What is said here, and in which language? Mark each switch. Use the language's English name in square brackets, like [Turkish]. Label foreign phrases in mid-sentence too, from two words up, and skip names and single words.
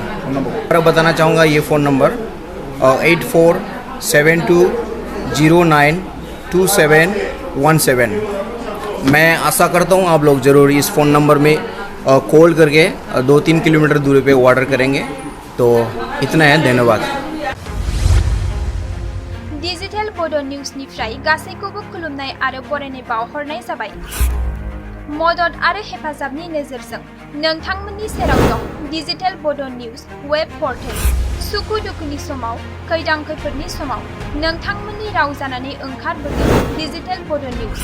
[Hindi] और बताना चाहूँगा ये फ़ोन नंबर 8472092717। मैं आशा करता हूँ आप लोग ज़रूर इस फ़ोन नंबर में कॉल करके 2-3 किलोमीटर दूरी पे ऑर्डर करेंगे। तो इतना है, धन्यवाद। [Bodo] डिजिटल बड' निउजनिफ्राय गासैखौबो खुलुमनाय आरो बरायनाय बावहरनाय जाबाय। मदद आरो हेफाजाबनि नोजोरजों नोंथांमोननि सेराव दं डिजिटल बड' निउज वेब पर्टेल। सुखु दुखुनि समाव, खैदां खैफोदनि समाव नोंथांमोननि राव जानानै ओंखारबोगोन डिजिटल बड' निउज।